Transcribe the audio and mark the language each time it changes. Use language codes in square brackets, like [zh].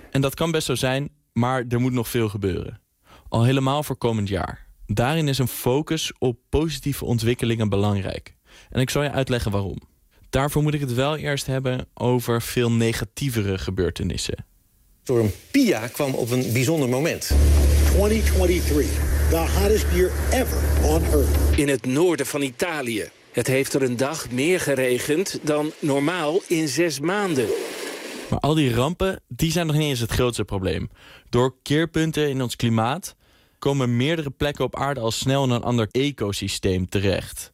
[nl] En dat kan best zo zijn, maar er moet nog veel gebeuren. Al helemaal voor komend jaar. Daarin is een focus op positieve ontwikkelingen belangrijk. En ik zal je uitleggen waarom. Daarvoor moet ik het wel eerst hebben over veel negatievere gebeurtenissen. Storm Pia kwam op een bijzonder moment. [en] 2023, the hottest year ever on Earth. [nl] In het noorden van Italië. Het heeft er een dag meer geregend dan normaal in 6 maanden. Maar al die rampen, die zijn nog niet eens het grootste probleem. Door keerpunten in ons klimaat komen meerdere plekken op aarde al snel in een ander ecosysteem terecht.